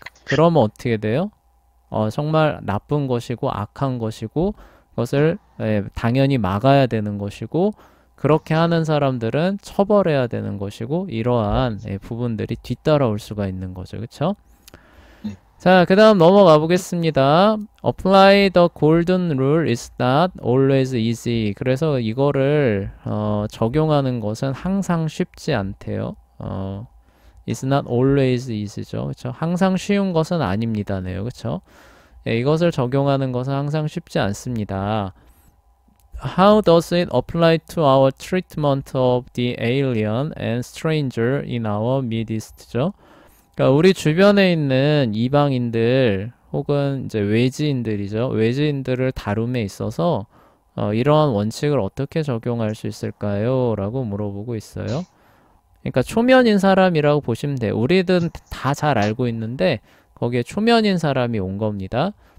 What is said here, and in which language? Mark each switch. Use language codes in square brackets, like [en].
[ko] 그러면 어떻게 돼요? 정말 나쁜 것이고 악한 것이고 그것을 당연히 막아야 되는 것이고 그렇게 하는 사람들은 처벌해야 되는 것이고 이러한 부분들이 뒤따라올 수가 있는 거죠. 그쵸? 네. 자, 그 다음 넘어가 보겠습니다. [en] Apply the golden rule is not always easy. [ko] 그래서 이거를 적용하는 것은 항상 쉽지 않대요. [en] It's not always easy죠. [ko] 그쵸? 항상 쉬운 것은 아닙니다네요. 그쵸? 예, 이것을 적용하는 것은 항상 쉽지 않습니다. [en] How does it apply to our treatment of the alien and stranger in our midst죠? [ko] 그러니까 우리 주변에 있는 이방인들 혹은 이제 외지인들이죠. 외지인들을 다룸에 있어서 이러한 원칙을 어떻게 적용할 수 있을까요? 라고 물어보고 있어요. 그러니까 초면인 사람이라고 보시면 돼요. 우리는 다 잘 알고 있는데 거기에 초면인 사람이 온 겁니다.